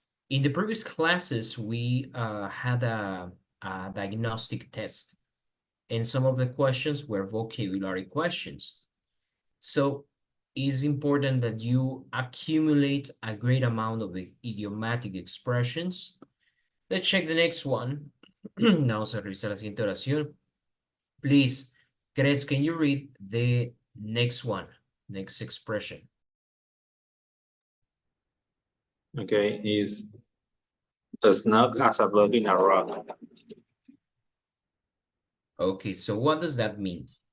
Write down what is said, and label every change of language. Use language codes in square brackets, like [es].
[en] In the previous classes, we had a diagnostic test, and some of the questions were vocabulary questions. So it's important that you accumulate a great amount of idiomatic expressions. Let's check the next one. [es] Vamos a revisar la siguiente oración. [en] Please, Grace, can you read the next one, next expression? Okay, is as snug as a bug in a rock. Okay, so what does that mean?